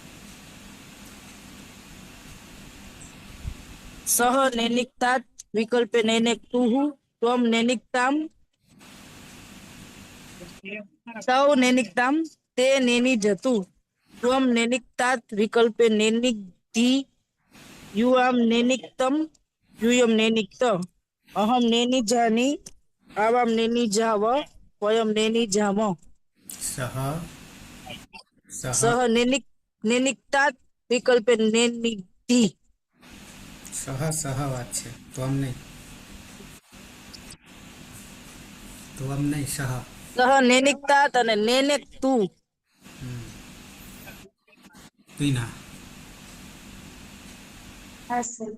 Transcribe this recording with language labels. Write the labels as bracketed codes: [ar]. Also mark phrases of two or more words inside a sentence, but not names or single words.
[sa] सः नैनिक्तात् विकल्पे नैनिक्तुः त्वं नैनिक्ताम् तौ नैनिक्ताम् ते नैनिजतु त्वं नैनिक्तात् विकल्पे नैनिक्धि युवां नैनिक्तं यूयं नैनिक्त अहं नैनिजानि आवां नैनिजाव वयं नैनिजाम. સહ સહ सः नैनिक्तात् विकल्पे नैनिक्धि. સહ સહ [gu] વાત છે. ત્વમ નહીં. ત્વમ નહીં સહ. [sa] સહ નેનિકતાત અને નેનેક તું. [gu] પીના. હા સર.